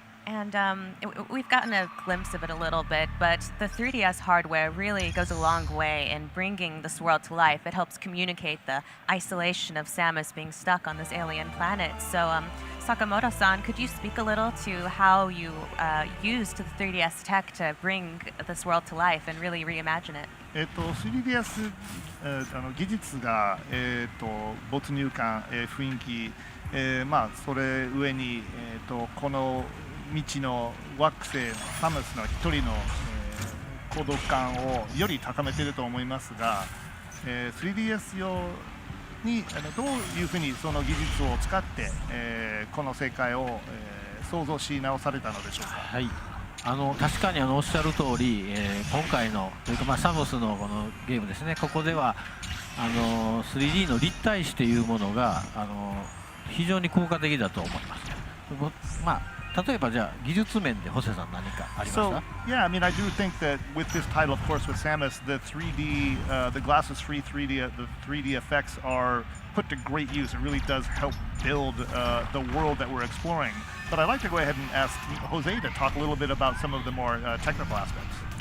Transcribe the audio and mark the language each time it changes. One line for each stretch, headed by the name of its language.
English: And we've gotten a glimpse of it a little bit, but the 3DS hardware really goes a long way in bringing this world to life. It helps communicate the isolation of Samus being stuck on this alien planet. So, Sakamoto-san, could you speak a little to how you used the 3DS tech to bring this world to life and really reimagine it?
Japanese: 3DS 技術が、没入感、雰囲気、それ上に、この未知の惑星サムスの一人の、孤独感をより高めていると思いますが、3DS 用にどういうふうにその技術を使って、この世界を、創造し直されたのでしょうか。はい、確かにおっしゃる通り、今回のというか、サムスのこのゲームですね、ここでは3D の立体視というものが非常に効果的だと思います。例えばじゃあ技術面でホセさん何かありますか？
English: So yeah, I mean, I do think that with this title, of course, with Samus, the 3D, the glasses-free 3D, the 3D effects are put to great use. It really does help build the world that we're exploring. But I'd like to go ahead and ask Jose to talk a little bit about some of the more technical aspects.